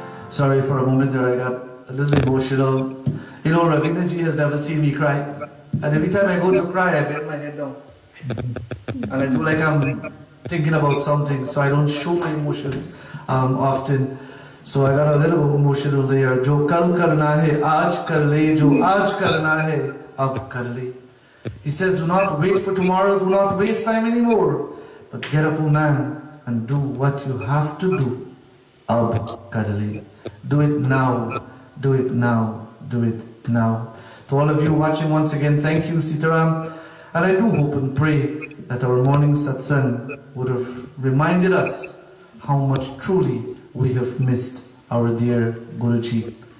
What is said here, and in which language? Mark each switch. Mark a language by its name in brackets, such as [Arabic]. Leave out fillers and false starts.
[English] Sorry for a moment there, I got a little emotional. You know, Ravindra ji has never seen me cry. And every time I go to cry, I bend my head down. And I do like I'm thinking about something, so I don't show my emotions often. So I got a little emotional there. [Hindi] जो कल करना है आज कर ले, जो आज करना है अब कर ले. [English] He says, do not wait for tomorrow, do not waste time anymore. But get up, O man, and do what you have to do. [Hindi] Ab Kadali. [English] Do it now, do it now, do it now. To all of you watching once again, thank you, Sitaram. And I do hope and pray that our morning satsang would have reminded us how much truly we have missed our dear Guruji.